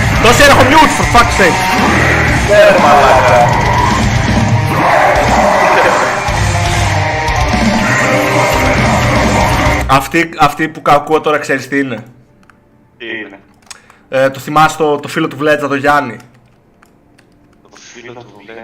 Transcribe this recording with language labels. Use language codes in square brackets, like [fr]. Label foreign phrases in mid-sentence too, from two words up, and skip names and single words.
[el] Δώσε έχω [en] mute for fuck's sake. [el] Αυτή που ακούω τώρα ξέρεις τι είναι? Τι είναι? Το θυμάσαι το φίλο του Βλέτσα, το Γιάννη? Το φίλο του Βλέτσα.